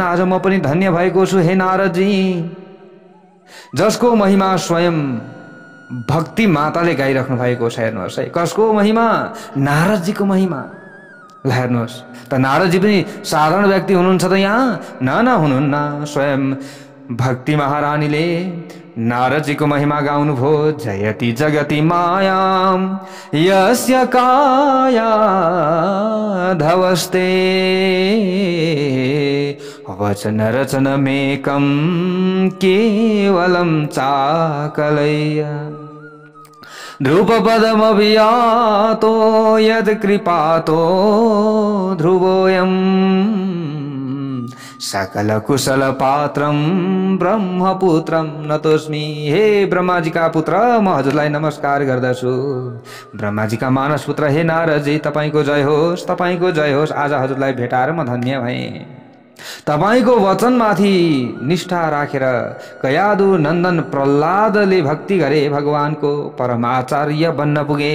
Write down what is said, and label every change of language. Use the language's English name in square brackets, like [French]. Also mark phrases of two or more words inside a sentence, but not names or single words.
[Nepali] आज म पनि धन्य भएको छु हे नारदजी, जसको महिमा स्वयं भक्ति माताले गाइराख्नु भएको छ। हेर्नुहोस् है, कसको महिमा? नारदजीको महिमा। ल हेर्नुहोस् त, नारदजी पनि साधारण व्यक्ति हुनुहुन्छ त यहाँ? न हुनुहुन्न। स्वयं भक्ति महारानीले नारदजीको महिमा गाउनु भो। [Sanskrit] जयति जगति मायाम यस्य काया धवस्ते वचन रचनमेकं केवलं चाकलय्य ध्रुवपदमभियातो यद् कृपातो ध्रुवोऽयं सकल कुशल पात्रम ब्रह्मपुत्रम नतोस्मि। [Nepali] हे ब्रह्माजीका पुत्र, म हजुरलाई नमस्कार गर्दछु। ब्रह्माजीका मानस पुत्र हे नारदजी, तपाईको जय होस्, तपाईको जय होस्। आज हजुरलाई भेटाएर म धन्य भएँ। तपाईको वचनमाथि निष्ठा राखेर कयादु नन्दन प्रह्लादले भक्ति गरे, भगवानको परमाचार्य बन्न पुगे।